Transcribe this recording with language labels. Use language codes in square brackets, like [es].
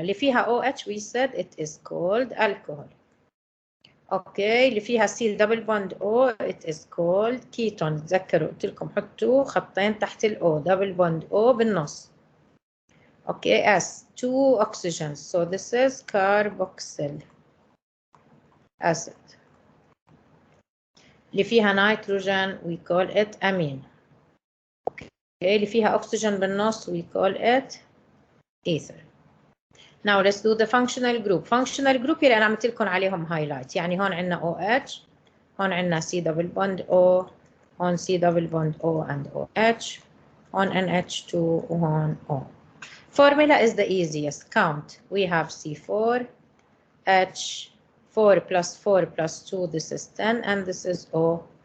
[ar] اللي فيها [en] OH we said it is called alcohol. [ar] اوكي اللي فيها [en] C double bond O it is called ketone. [ar] تذكروا قلت لكم حطوا خطين تحت ال O double bond O بالنص. [en] Okay, S 2 oxygens, so this is carboxyl acid. [ar] اللي فيها [en] nitrogen we call it amine. Okay, [ar] اللي فيها [en] oxygen بالنص we call it ether. Now let's do the functional group. [ar] Functional group اللي أنا عملت لكم عليهم highlight. يعني هون عندنا OH, هون عندنا C double bond O, هون [en] C double bond O and OH, [ar] هون NH2 وهون O. [en] Formula is the easiest. Count. We have C4, H, 4 plus 4 plus 2, this is 10, and this is O.